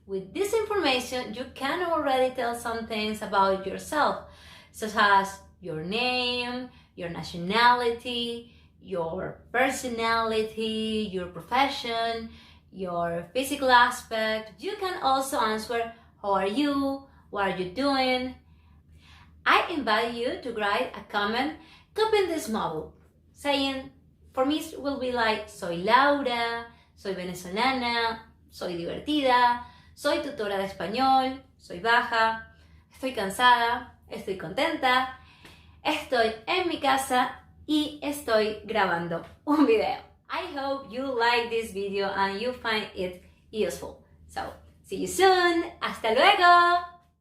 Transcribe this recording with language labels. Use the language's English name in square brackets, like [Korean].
[English] With this information, you can already tell some things about yourself, such as your name, your nationality, your personality, your profession, your physical aspect. You can also answer, how are you? What are you doing? I invite you to write a comment copying this model, saying, for me it will be like, [Spanish] soy Laura, soy venezolana, soy divertida, soy tutora de español, soy baja, estoy cansada, estoy contenta, estoy en mi casa y estoy grabando un video. [English] I hope you like this video and you find it useful. So, see you soon. [Spanish] Hasta luego.